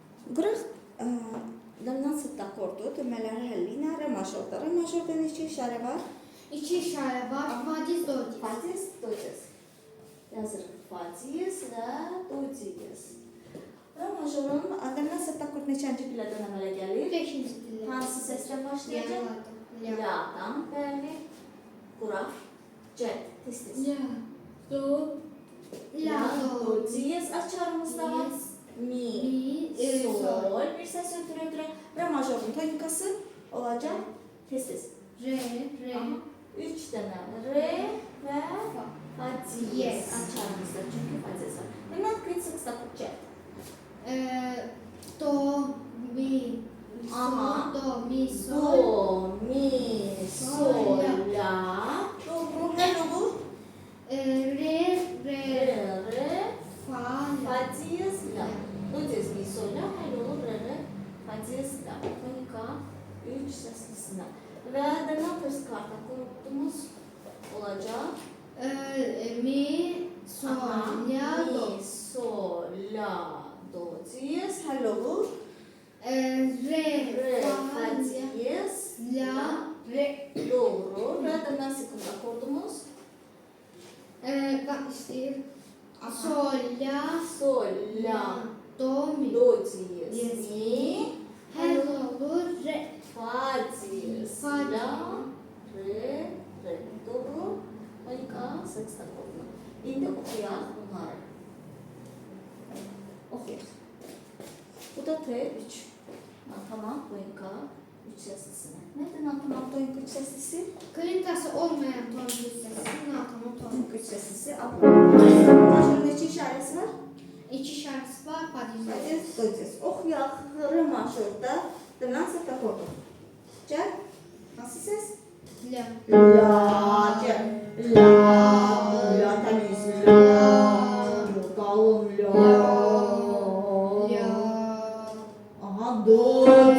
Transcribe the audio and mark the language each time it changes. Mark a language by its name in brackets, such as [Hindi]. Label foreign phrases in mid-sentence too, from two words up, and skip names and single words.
[Azerbaijani] Qırıq dominant akkordu demələri həlli ilə re majorda. Re majorda neçə işarə var? 2 işarə var. Fa diez, do diez. Fa diez, do diez. Yazırıq. Fa diez və do diez. Re majorun dominant akkord neçənci pillədən əmələ gəlir? 5-ci pillə. Hansı səslə başlayacaq? La-dan, bəli. Quraq. Cəd, tez-tez. La, do diez açarımızda var. Mi, sol. Bir səs ötürə-ötürə. Re majorun tonikası olacaq. Tez-tez. Re. 3 dənə re və fa diez açarımızda. Çünki fa diez var. Demək, kritik akord cəd. Do, mi, sol, do, mi, sol. Do, mi, sol, la. Doğru, həll olur. Re, fa, Fa diez, la. Do diez, mi, sol, la. Həll olur, re, fa diez, la. Tonika 3 səslisindən. Və demək, first kart akordumuz olacaq. mi, sol, la, do. Mi, sol, la, do diez. Həll olur. Re, Fa fa, diez, la, re. Doğru. Və demək, second akordumuz. İstəyir. Sol, la, Sol, la, do, mi. do diez. Yes. Mi, Həll olur, re. fa diez, Fa la, re, re. Doğru. Tonika, sexta akorduna. İndi oxuyaq bunları. Oxuyaq. Bu da T3. Tamam, tonika 3 səslisine. Nədir tamam, tonika 3 səslisi? Klinkası olmayan ton hissəsi, natamı ton. Tonika 3 səslisi. Majorun neçə işarəsi var? 2 şarkısı var, fa diez. Fa diez, do diez. Oxuyaq. Re majorda dominant akkordu. Cəd. Hansı səs? La. La, cəd. La, təmiz. La, qalın. La. Aha, do.